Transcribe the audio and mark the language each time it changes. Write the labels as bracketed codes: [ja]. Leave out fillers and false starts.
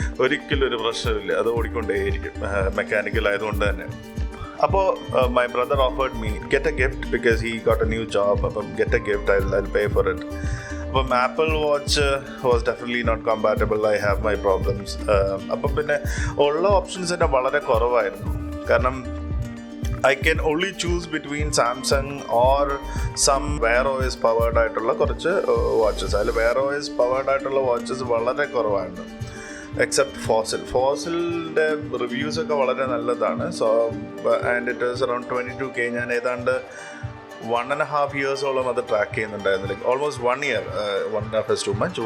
[ml] ഒരിക്കലും ഒരു പ്രശ്നമില്ല, അത് ഓടിക്കൊണ്ടേയിരിക്കും, മെക്കാനിക്കൽ ആയതുകൊണ്ട് തന്നെ. [en] അപ്പോൾ my brother offered me get a gift because he got a new job. അപ്പം get a gift, I pay for it. അപ്പം Apple watch was definitely not compatible. [ml] I have my problems. അപ്പം പിന്നെ ഉള്ള options തന്നെ വളരെ കുറവായിരുന്നു. [en] കാരണം I can only choose between Samsung or some Wear OS powered ആയിട്ടുള്ള കുറച്ച് watches. [ml] അതിൽ Wear OS powered ആയിട്ടുള്ള വാച്ചസ് വളരെ കുറവാണ്, എക്സെപ്റ്റ് ഫോസിലിൻ്റെ റിവ്യൂസൊക്കെ വളരെ നല്ലതാണ്. [en] So and it is around 22K. ഞാൻ ഏതാണ്ട് 1.5 years അത് ട്രാക്ക് ചെയ്യുന്നുണ്ടായിരുന്നു. Like almost 1 year. 1.5 is too much.